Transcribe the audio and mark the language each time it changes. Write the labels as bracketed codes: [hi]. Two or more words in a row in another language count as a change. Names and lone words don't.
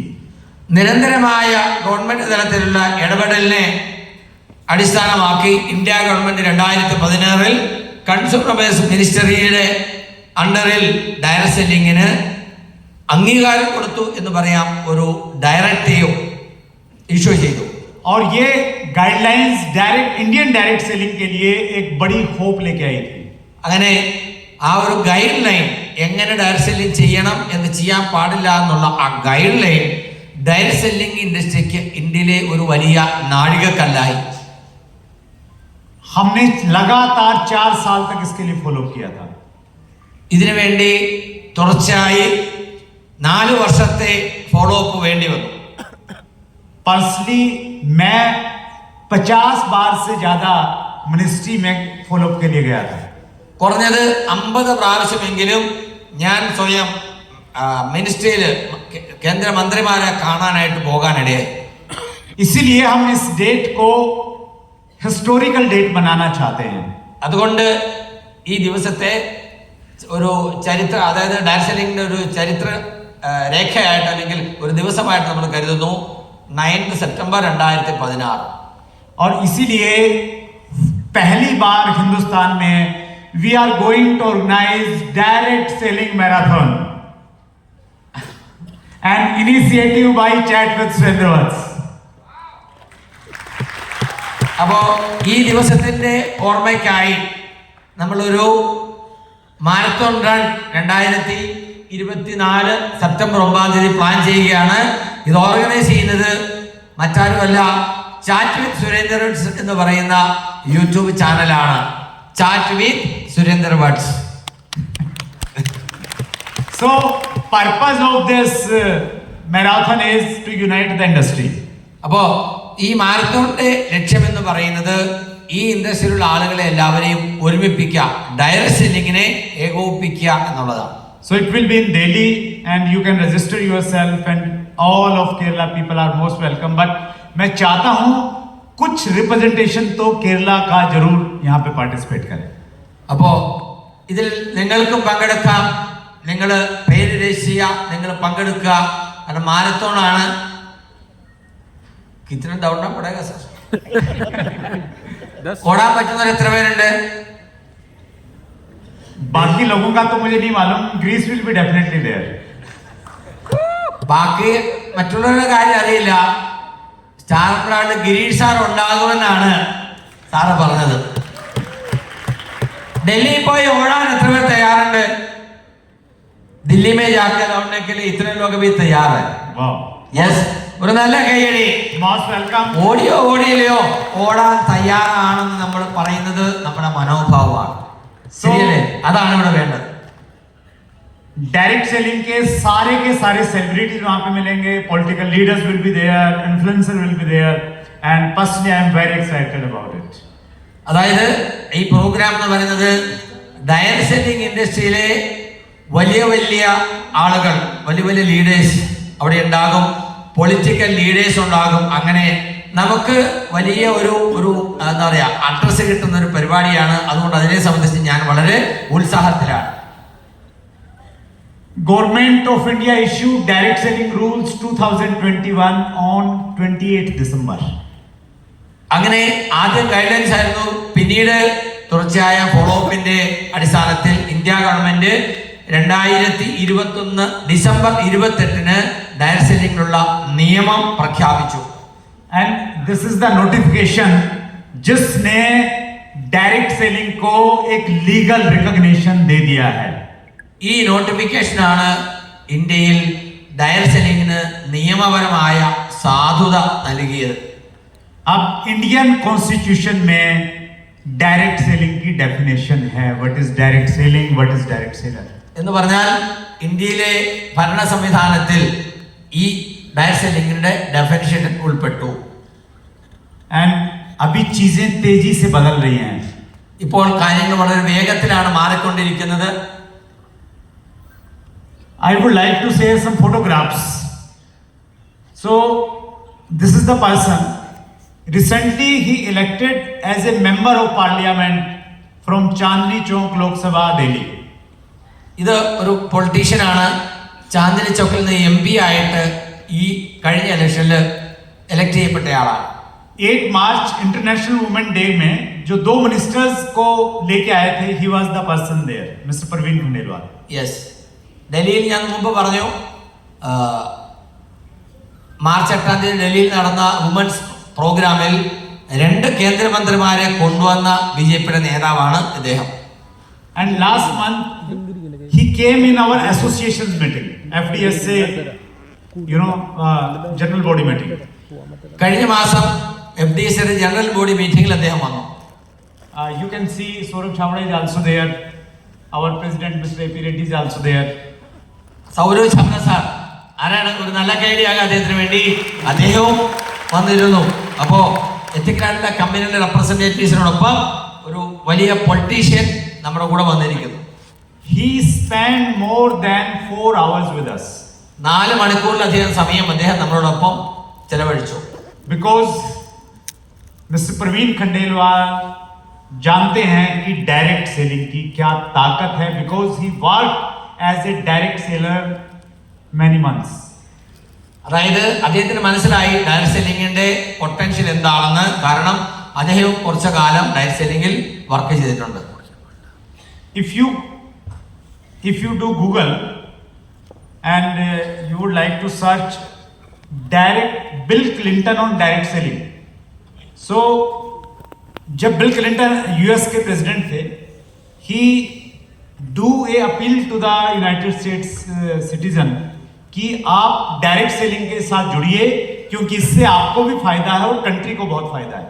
[ml] നിരന്തരമായ ഗവൺമെന്റ് തലത്തിലുള്ള ഇടപെടലിനെ അടിസ്ഥാനമാക്കി ഇന്ത്യ ഗവൺമെന്റ് 2016 [en] consumer affairs ministry under direct selling [ml] അംഗീകാരം കൊടുത്തു എന്ന് പറയാം, ഒരു [en] directive issue [ml] ചെയ്തു. [hi] और ये [en] guidelines direct Indian direct selling [hi] के लिए एक बड़ी होप लेके आई थी. [ml] അങ്ങനെ ആ ഒരു ഗൈഡ് ലൈൻ, എങ്ങനെ [en] direct selling [ml] ചെയ്യണം എന്ന് ചെയ്യാൻ പാടില്ല എന്നുള്ള ആ [en] guideline direct selling industry [ml] ഇന്ത്യയിലെ ഒരു വലിയ നാഴികക്കല്ലായി. [hi] हमने लगातार 4 साल तक इसके लिए फॉलो किया था. [ml] ഇതിനു വേണ്ടി തുടർച്ചയായി 4 വർഷത്തെ [en] follow up [ml] വേണ്ടി വന്നു. [hi] पर्सनली मैं 50 बार से ज्यादा मिनिस्ट्री में [en] follow up [hi] के लिए गया था. [ml] കുറഞ്ഞത് 50 പ്രാവശ്യമെങ്കിലും ഞാൻ സ്വയം മിനിസ്ട്രിയിൽ കേന്ദ്രമന്ത്രിമാരെ കാണാനായിട്ട് പോകാനിടയായി. [hi] इसीलिए हम इस डेट को [en] historical date [hi] बनाना चाहते हैं. [ml] അതുകൊണ്ട് ഈ ദിവസത്തെ ഒരു ചരിത്ര, അതായത് [en] direct selling [ml] ഒരു ചരിത്ര രേഖയായിട്ട് അല്ലെങ്കിൽ ഒരു ദിവസമായിട്ട് നമ്മൾ കരുതുന്നു 9 സെപ്റ്റംബർ 2016. [hi] और इसीलिए पहली बार हिंदुस्तान में [en] we are going to organize direct selling marathon and initiative by Chat with Surendra Vats. [ml] അപ്പോൾ ഈ ദിവസത്തിന്റെ ഓർമ്മയ്ക്കായി നമ്മളൊരു [en] marathon run [ml] 2024 സെപ്റ്റംബർ 9 പ്ലാൻ ചെയ്യുകയാണ്. ഇത് ഓർഗനൈസ് ചെയ്യുന്നത് മറ്റാരുമല്ല, ചാറ്റ് വിത്ത് സുരേന്ദ്ര വട്സ് എന്ന് പറയുന്ന യൂട്യൂബ് ചാനലാണ്. ചാറ്റ് വിത്ത് സുരേന്ദ്ര വട്സ്. [en] So purpose of this marathon is to unite the industry. [ml] അപ്പോ ഈ മാരത്തോണിന്റെ ലക്ഷ്യം എന്ന് പറയുന്നത് ഈ ഇൻഡസ്ട്രിയിലുള്ള ആളുകളെ എല്ലാവരെയും ഒരുമിപ്പിക്കുക, [en] direct selling [ml] ഏകോപിപ്പിക്കുക എന്നുള്ളതാണ്. [en] So it will be in Delhi and you can register yourself and all of Kerala people are most welcome. [hi] But मैं चाहता हूं कुछ रिप्रेजेंटेशन तो केरला का जरूर यहाँ पे पार्टिसिपेट करें. [ml] അപ്പോ ഇതിൽ നിങ്ങൾക്കും പങ്കെടുക്കാം. നിങ്ങൾ പേര് രജിസ്റ്റർ ചെയ്യുക, നിങ്ങൾ പങ്കെടുക്കുക. കാരണം മാരത്തോണാണ്. [hi] कितना दौड़ना पड़ेगा सर? [ml] ഓടാൻ പറ്റുന്നവർ എത്ര പേരുണ്ട്? [hi] बाकी लोगों का तो मुझे नहीं मालूम. [en] ग्रीस will be definitely there. [ml] ബാക്കി മറ്റുള്ളവരുടെ കാര്യം അറിയില്ല. സ്റ്റാർ ബ്രാൻഡ് ഗിരീഷ് സാർ ഉണ്ടാകുമെന്നാണ് സാറ് പറഞ്ഞത്. ഡൽഹിയിൽ പോയി ഓടാൻ എത്ര പേർ തയ്യാറുണ്ട്? [hi] दिल्ली में जाके दौड़ने के लिए इतने लोग भी तैयार हैं. वाह, [ml] യെസ്, ഒരു നല്ല കൈയടി. [en] most welcome. [ml] ഓടിയോ ഓടിയില്ലയോ ഓടാൻ തയ്യാറാണെന്ന് നമ്മൾ പറയുന്നത് നമ്മുടെ മനോഭാവമാണ്. ശരിയല്ലേ? അതാണ് ഇവിടെ വേണ്ടത്. [en] direct selling [hi] के सारे सेलिब्रिटीज वहां पे मिलेंगे. [en] political leaders will be there, influencer will be there and personally I am very excited about it. [ml] അതായത് ഈ പ്രോഗ്രാം എന്ന് പറയുന്നത് [en] direct selling industry [ml] വലിയ വലിയ ആളുകൾ, വലിയ വലിയ ലീഡേഴ്സ് അവിടെ ഉണ്ടാകും, [en] political leaders [ml] ഉണ്ടാകും. അങ്ങനെ നമുക്ക് വലിയ ഒരു എന്താ പറയാ അഡ്രസ് കിട്ടുന്ന ഒരു പരിപാടിയാണ്. അതുകൊണ്ട് അതിനെ സംബന്ധിച്ച് ഞാൻ വളരെ ഉത്സാഹത്തിലാണ്. [en] Government of India issued direct selling rules 2021 on 28th December. [ml] അങ്ങനെ ആദ്യം ഗൈഡ്ലൈൻസ് ആയിരുന്നു. പിന്നീട് തുടർച്ചയായ [en] follow up [ml] അടിസ്ഥാനത്തിൽ ഇന്ത്യ ഗവൺമെന്റ് 2021 ഡിസംബർ 28 [en] direct selling [ml] നിയമം പ്രഖ്യാപിച്ചു. [en] And this is the notification [hi] जिसने [en] direct selling [hi] को एक [en] legal recognition [hi] दे दिया है. [ml] ഈ നോട്ടിഫിക്കേഷനാണ് ഇന്ത്യയിൽ [en] direct selling [ml] നിയമപരമായ സാധുത നൽകിയത്. [hi] अब [en] Indian constitution [hi] में [en] direct selling [hi] की डेफिनेशन है. [en] what is direct selling, what is direct seller. [ml] എന്ന് പറഞ്ഞാൽ ഇന്ത്യയിലെ ഭരണ സംവിധാനത്തിൽ ഈ [en] direct selling [ml] ഡെഫിനിഷൻ ഉൾപ്പെട്ടു. [hi] एंड अभी चीजें तेजी से बदल रही हैं. [ml] ഇപ്പോൾ കാര്യങ്ങൾ വളരെ വേഗത്തിലാണ് മാറിക്കൊണ്ടിരിക്കുന്നത്. [en] I would like to say some photographs. So this is the person. Recently he elected as a member of parliament from Chandni Chowk, Lok Sabha, Delhi. [ml] ഇത് ഒരു പൊളിറ്റീഷ്യനാണ്. ചാന്ദിനി ചൗക്കിൽ നിന്ന് MP ആയിട്ട് ഈ കഴിഞ്ഞ ഇലക്ഷനിൽ ഇലക്ട് ചെയ്യപ്പെട്ടയാളാണ്. [hi] 8 मार्च [en] International Women Day [hi] में जो 2 मिनिस्टर्स को लेके आए थे, [en] he was the person there, Mr. Parveen Khandelwal. [ml] യെസ്, ഡൽഹിയിൽ ഞാൻ മുമ്പ് പറഞ്ഞു മാർച്ച് 8 ഡൽഹിയിൽ നടന്ന [en] women's program [ml] 2 കേന്ദ്രമന്ത്രിമാരെ കൊണ്ടുവന്ന ബിജെപിയുടെ നേതാവാണ് ഇദ്ദേഹം. [en] And last month he came in our association's meeting, FDSA, general body meeting. [ml] കഴിഞ്ഞ മാസം FDSA [en] general body meeting [ml] അദ്ദേഹം വന്നു. [en] You can see Saurabh Chavda is also there. Our president Mr. A.P. Reddy is also there. [ml] സൗരവ് ചാവ്ല സാർ ആരാണ്? ഒരു നല്ല കൈഡിയാകാം അദ്ദേഹത്തിന് വേണ്ടി. അദ്ദേഹവും വന്നിരുന്നു. അപ്പോൾ എത്തിക്കാനുള്ള കമ്പനിയുടെ റെപ്രസെന്റേറ്റീവ്സിനോടൊപ്പം ഒരു വലിയ പൊളിറ്റീഷ്യൻ നമ്മുടെ കൂടെ വന്നിരിക്കുന്നു. [en] He spent more than 4 hours with us. [ml] 4 മണിക്കൂറിലധികം സമയം അദ്ദേഹം നമ്മളോടൊപ്പം ചെലവഴിച്ചു. [en] Because Mr. [hi] Praveen Khandelwal जानते हैं कि [en] direct selling [hi] की क्या ताकत है. [en] Because he worked as a direct seller many months. [ml] അതായത് അദ്ദേഹത്തിന് മനസ്സിലായി [en] direct selling [ml] പൊട്ടൻഷ്യൽ എന്താണെന്ന്. കാരണം അദ്ദേഹം കുറച്ചു കാലം [en] direct selling work [ml] ചെയ്തിട്ടുണ്ട്. [en] If you do Google and you would like to search Bill Clinton on direct selling. [hi] So जब बिल क्लिंटन यूएस के प्रेसिडेंट थे, [en] he do a appeal to the United States citizen [hi] कि आप [en] direct selling [hi] के साथ जुड़िए, क्योंकि इससे आपको भी फायदा है और कंट्री को बहुत फायदा है.